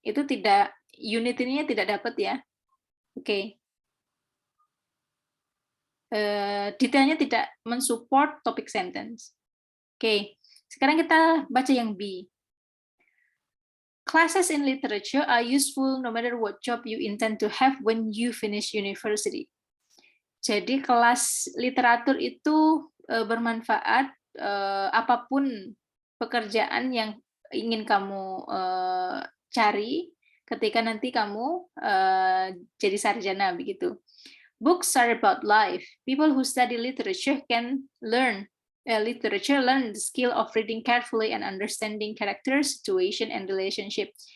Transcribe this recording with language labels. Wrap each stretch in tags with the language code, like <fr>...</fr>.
<id>Itu tidak, unit ini tidak dapat ya. Oke. Detailnya tidak mensupport topic sentence. Oke. Sekarang kita baca yang B.</id> <en>Classes in literature are useful no matter what job you intend to have when you finish university.</en> <id>Jadi kelas literatur itu bermanfaat apapun pekerjaan yang ingin kamu cari ketika nanti kamu jadi sarjana begitu.</id> <en>Books are about life. People who study literature can learn the skill of reading carefully and understanding character, situation, and relationship.</en>